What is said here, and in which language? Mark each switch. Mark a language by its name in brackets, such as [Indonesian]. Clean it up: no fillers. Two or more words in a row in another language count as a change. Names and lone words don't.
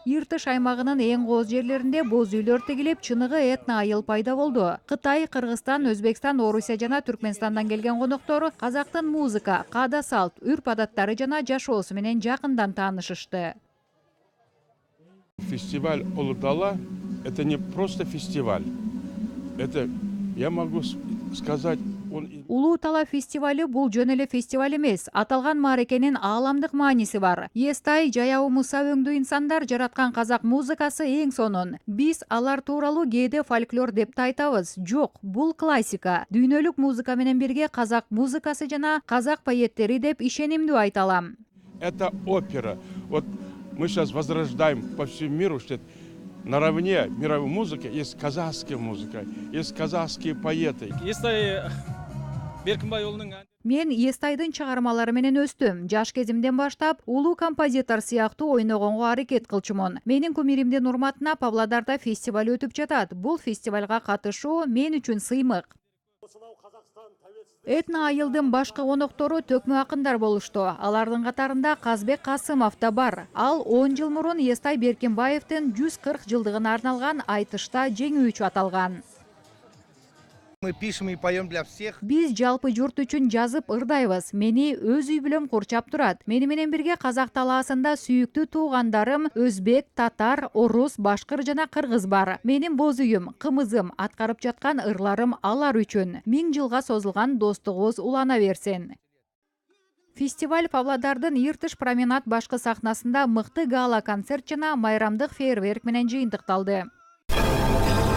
[Kyrgyz] Иртыш аймагынын эң кооз жерлеринде боз үйлөр тигилип, чыныгы этно айыл пайда болду. Кытай, Кыргызстан, Өзбекстан, Орусия жана Түркмөнстандан келген коноктор казактын музыка, каада салт, үрп-адаттары жана жашоосу менен жакындан таанышышты. Фестиваль Улуу Тала – [Russian] это не просто фестиваль. Это, я могу сказать, [Kyrgyz] Улуу Тала фестивалі бул жөн эле фестиваль эмес. Аталган маарекенин ааламдык мааниси бар. Естай, жаяу муса өңдүү инсандар жараткан казак музыкасы эң сонун. Биз алар тууралуу кээде фольклор деп да айтабыз. Жок, бул классика. Дүйнөлүк музыка менен бирге казак музыкасы жана казак поэттери деп ишенимдүү айта алам. [Russian] Это опера. Вот мы сейчас возрождаем по всему миру, что наравне мировой музыки есть казахская музыка, есть казахские поэты. [Kyrgyz] Мен Естайдын чыгармалары менен өстүм. Жаш кезимден баштап улуу композитор сыяктуу ойногонго аракет кылчумун. Менин кумиримдин урматына Павлодарда фестиваль өтүп жатат. Бул фестивалга катышуу мен үчүн сыймык. Этно айылдын башкы коноктору төкмө акындар болушту. Алардын катарында Казбек Касымов да бар. Ал 10 жыл мурун Естай Беркинбаевдин 140 жылдыгына арналган айтышта жеңүүчү аталган. [Russian] Мы пишем и поем для всех. [Kyrgyz] Биз жалпы журт үчүн жазып ырдайбыз. Мени өз үй бүлөм курчап турат. Мени менен бирге казак талаасында сүйүктүү туугандарым өзбек, татар, орус, башкыр жана кыргыз бар. Менин боз үйүм, кымызым, аткарып жаткан ырларым алар үчүн. 1000 жылга созулган достугубуз улана берсин. Фестиваль Павлодардын Иртыш променад башкы сахнасында мыкты гала концерт жана майрамдык фейерверк менен жыйынтыкталды.